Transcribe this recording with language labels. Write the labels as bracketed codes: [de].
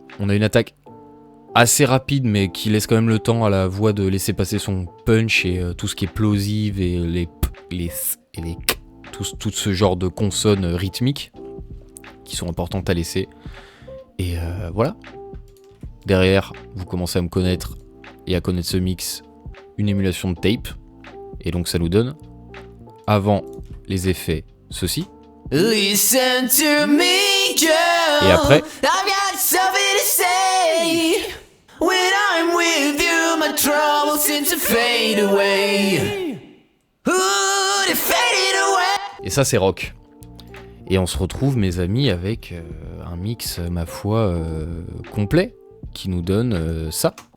[fr] On a une attaque assez rapide mais qui laisse quand même le temps à la voix de laisser passer son punch et tout ce qui est plosive et les p, les s et les k, tout ce genre de consonnes rythmiques qui sont importantes à laisser. Et voilà. Derrière, vous commencez à me connaître et à connaître ce mix, une émulation de tape. Et donc ça nous donne, avant les effets, ceci. [en] Listen to me, girl. [fr] Et après, [en] I've got something to say. When I'm with you, my troubles seem to fade away. Ooh, they faded away. [fr] et ça c'est rock. Et on se retrouve, mes amis, avec un mix, ma foi, complet, qui nous donne ça.